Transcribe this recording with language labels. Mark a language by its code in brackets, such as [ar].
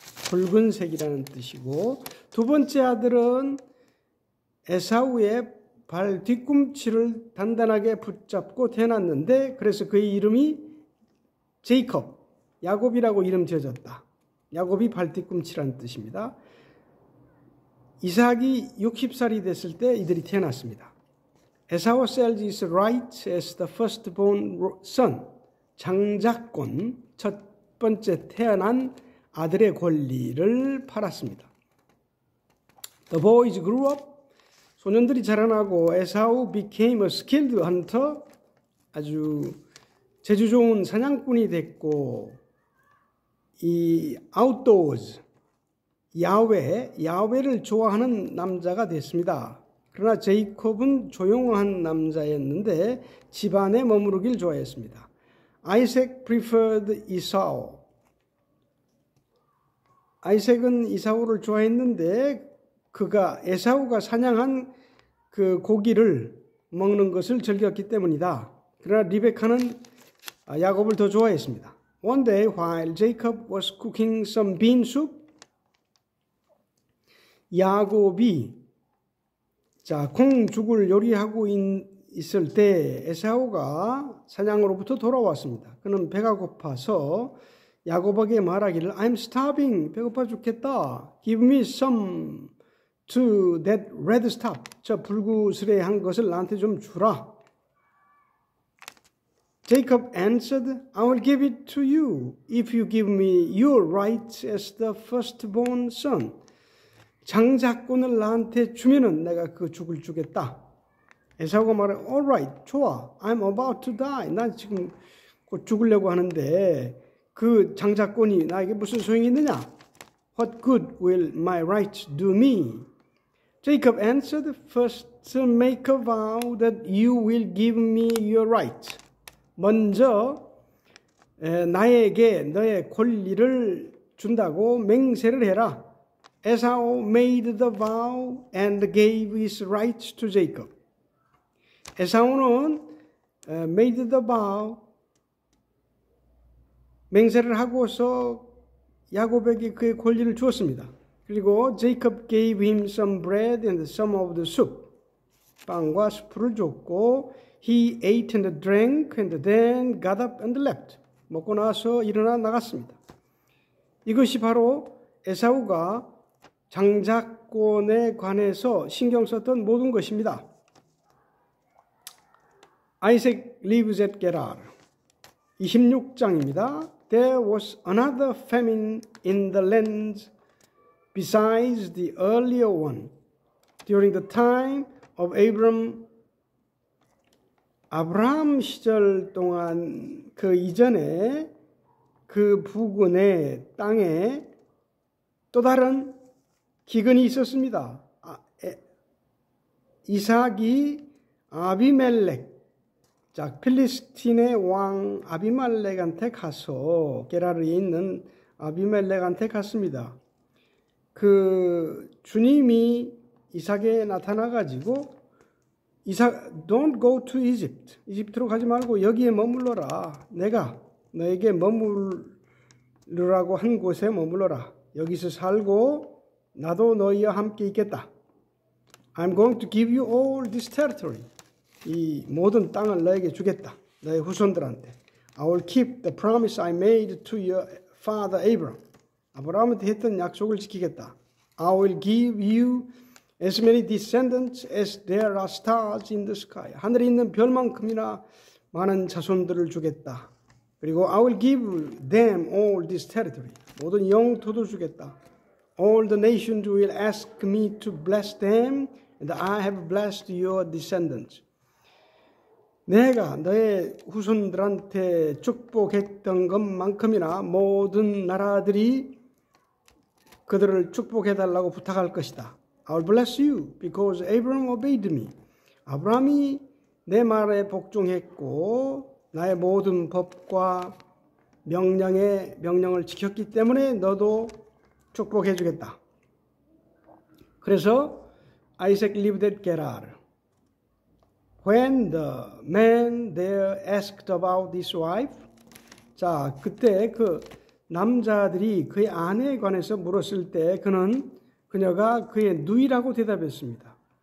[ko] 붉은색이라는 뜻이고 두 번째 아들은 에사우의 발 뒤꿈치를 단단하게 붙잡고 태어났는데 그래서 그의 이름이 제이콥, 야곱이라고 이름 지어졌다. 야곱이 발 뒤꿈치라는 뜻입니다. 이삭이 60살이 됐을 때 이들이 태어났습니다. [en] 에사우 sells his rights as the firstborn son. [ko] 장자권, 첫 번째 태어난 아들의 권리를 팔았습니다. [en] The boys grew up. [ko] 소년들이 자라나고 [en] 에사우 became a skilled hunter. [ko] 아주 재주 좋은 사냥꾼이 됐고 이 outdoors, 야외를 좋아하는 남자가 됐습니다. 그러나 제이콥은 조용한 남자였는데 집안에 머무르길 좋아했습니다. [en] Isaac preferred Esau. [ko] 아이색은 이사우를 좋아했는데 그가 에사우가 사냥한 그 고기를 먹는 것을 즐겼기 때문이다. 그러나 리베카는 야곱을 더 좋아했습니다. [en] One day while Jacob was cooking some bean soup, [ko] 야곱이 콩죽을 요리하고 있을 때 에사우가 사냥으로부터 돌아왔습니다. 그는 배가 고파서 야곱에게 말하기를 [en] I'm starving. [ko] 배고파 죽겠다. [en] Give me some to that red stuff. [ko] 저 불구스레한 것을 나한테 좀 주라. [en] Jacob answered, I will give it to you if you give me your rights as the firstborn son. [ko] 장자권을 나한테 주면은 내가 그 죽을 주겠다. 에사우가 말해, [en] all right, [ko] 좋아. [en] I'm about to die. [ko] 난 지금 곧 죽으려고 하는데 그 장자권이 나에게 무슨 소용이 있느냐? [en] What good will my rights do me? Jacob answered, first make a vow that you will give me your rights. [ko] 먼저 나에게 너의 권리를 준다고 맹세를 해라. [en] Esau made the vow and gave his rights to Jacob. [ko] 에사우는 [en] made the vow, [ko] 맹세를 하고서 야곱에게 그의 권리를 주었습니다. 그리고 [en] Jacob gave him some bread and some of the soup. [ko] 빵과 수프를 줬고 [en] he ate and drank and then got up and left. [ko] 먹고 나서 일어나 나갔습니다. 이것이 바로 에사우가 장자권에 관해서 신경 썼던 모든 것입니다. [en] Isaac lives at Gerar. [ko] 26장입니다. [en] There was another famine in the land besides the earlier one. During the time of [ko] 아브라함 시절 동안 그 이전에 그 부근의 땅에 또 다른 기근이 있었습니다. 이삭이 아비멜렉, 필리스틴의 왕 아비멜렉한테 가서 게라르에 있는 아비멜렉한테 갔습니다. 그 주님이 이삭에 나타나가지고 이삭, [en] don't go to Egypt. [ko] 이집트로 가지 말고 여기에 머물러라. 내가 너에게 머물르라고 한 곳에 머물러라. 여기서 살고 나도 너희와 함께 있겠다. [en] I'm going to give you all this territory. [ko] 이 모든 땅을 너에게 주겠다. 너의 후손들한테. [en] I will keep the promise I made to your father Abraham. [ko] 아브라함한테 했던 약속을 지키겠다. [en] I will give you as many descendants as there are stars in the sky. [ko] 하늘에 있는 별만큼이나 많은 자손들을 주겠다. 그리고 [en] I will give them all this territory. [ko] 모든 영토도 주겠다. [en] All the nations will ask me to bless them, and I have blessed your descendants. [ko] 내가 너의 후손들한테 축복했던 것만큼이나 모든 나라들이 그들을 축복해달라고 부탁할 것이다. [en] I will bless you because Abraham obeyed me. [ko] 아브라함이 내 말에 복종했고 나의 모든 법과 명령을 지켰기 때문에 너도 축복해 주겠다. 그래서 [en] Isaac lived at Gerar. When the man there asked about his wife, [ko] 자, 그때 그 남자들이 그의 아내에 관해서 물었을 때 그녀가 그의 누이라고 대답했습니다.